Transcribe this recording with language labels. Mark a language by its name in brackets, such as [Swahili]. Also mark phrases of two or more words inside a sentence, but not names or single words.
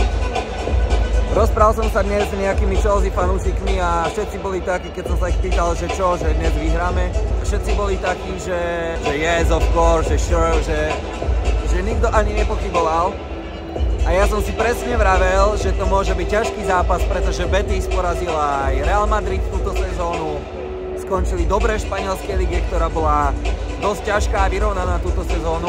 [Slovak] Rozprával som sa dnes s nejakými Chelsea fanúšikmi a všetci boli takí, keď som sa ich pýtal, že čo, že dnes vyhráme. Všetci boli takí, že [English] yes, of course, [Slovak] že sure, že nikto ani nepochyboval. A ja som si presne vravel, že to môže byť ťažký zápas, pretože Betis porazil aj Real Madrid túto sezónu. Skončili dobre v španielskej lige, ktorá bola dosť ťažká a vyrovnaná túto sezónu.